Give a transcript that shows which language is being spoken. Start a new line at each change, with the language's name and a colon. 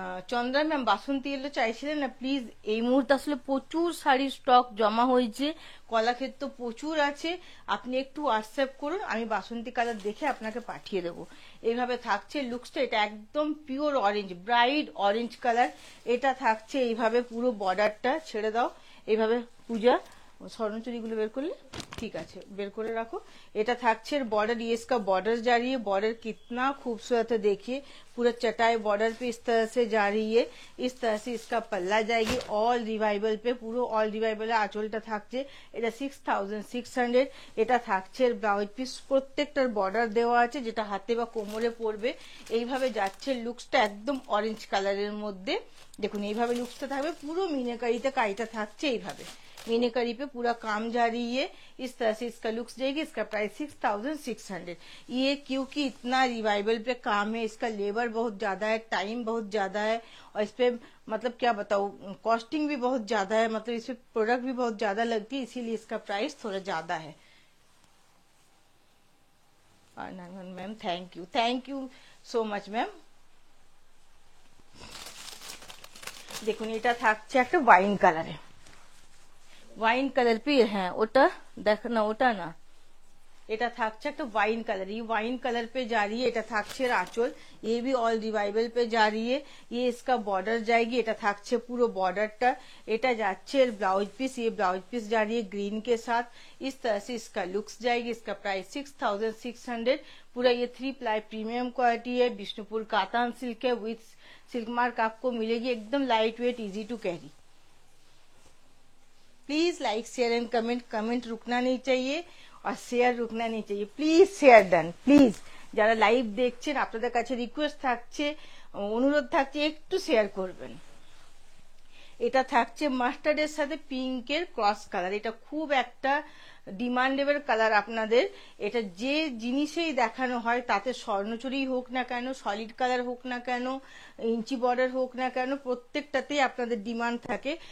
Bangla: Chandra ma'am বাসন্তী এলো চাইছিলেন না, প্লিজ। এই মুহূর্তে আসলে প্রচুর শাড়ির স্টক জমা হয়েছে, কলাক্ষেত্র প্রচুর আছে, আপনি একটু হোয়াটসঅ্যাপ করুন, আমি বাসন্তী কালার দেখে আপনাকে পাঠিয়ে দেবো। এইভাবে থাকছে লুকসটা, এটা একদম pure orange, bright orange colour. এটা থাকছে এইভাবে পুরো বর্ডারটা, ছেড়ে দাও এইভাবে পূজা, স্বর্ণচুরিগুলো বের করলে ঠিক আছে, বের করে রাখো। এটা থাকছে
Hindi: बॉर्डर, ये इसका बॉर्डर जा रही है, बॉर्डर कितना खूबसूरत है, देखिए पूरा चटाई बॉर्डर पे इस तरह से जा रही है। इस तरह से इसका पल्ला जाएगी, ऑल रिवाइवल पे,
Bangla: পুরো অল রিভাইভাল আঁচলটা থাকছে। এটা 6600। এটা থাকছে ব্লাউজ পিস, প্রত্যেকটার বর্ডার দেওয়া আছে, যেটা হাতে বা কোমরে পড়বে। এইভাবে যাচ্ছে লুকসটা একদম অরেঞ্জ কালারের মধ্যে। দেখুন এইভাবে লুকসটা থাকবে, পুরো মিনাকারিতে কাজটা থাকছে, এইভাবে
Hindi: मीनाकारी पे पूरा काम जा रही है। इस तरह से इसका लुक्स जाएगी। इसका प्राइस 6600। ये क्योंकि इतना रिवाइवल पे काम है, इसका लेबर बहुत ज्यादा है, टाइम बहुत ज्यादा है, और इस पे मतलब क्या बताऊं, कॉस्टिंग भी बहुत ज्यादा है, मतलब इस पे प्रोडक्ट भी बहुत ज्यादा लगती है, इसीलिए इसका प्राइस थोड़ा ज्यादा है।
English: Ma'am thank you so much ma'am.
Bangla: দেখুন এটা থাকছে একটা ওয়াইন কালারে, ওয়াইন কালার पे, হ্যাঁ ওটা দেখ না, ওটা না, এটা থাকছে একটা
Hindi: वाइन कलर, ये वाइन कलर पे जा रही है,
Bangla: এটা থাকছে আঁচল,
Hindi: ये भी ऑल रिवाइवल पे जा रही है, ये इसका बॉर्डर जाएगी,
Bangla: এটা থাকছে পুরো
Hindi: बॉर्डरটা,
Bangla: এটা যাচ্ছে এর
Hindi: ब्लाउज पीस, ये ब्लाउज पीस जा रही है ग्रीन के साथ, इस तरह से इसका लुक्स जाएगी। इसका प्राइस 6600, पूरा ये 3 प्लाई प्रीमियम क्वालिटी है, विष्णुपुर कातान सिल्क है, विथ सिल्क मार्क आपको मिलेगी, एकदम light weight, easy to carry.
English: please like share and comment
Hindi: रुकना नहीं चाहिए और शेयर रुकना नहीं चाहिए, प्लीज शेयर ডান প্লিজ।
Bangla: যারা লাইভ দেখছেন আপনাদের কাছে রিকোয়েস্ট থাকছে, অনুরোধ থাকছে একটু শেয়ার করবেন। এটা থাকছে মাস্টার্ডের সাথে পিঙ্কের ক্রস কালার, এটা খুব একটা ডিমান্ডেবল কালার আপনাদের। এটা যে জিনিসেই দেখানো হয় তাতে স্বর্ণচুরি হোক না কেন, সলিড কালার হোক না কেন, ইঞ্চি বর্ডার হোক না কেন, প্রত্যেকটাতেই আপনাদের ডিমান্ড থাকে।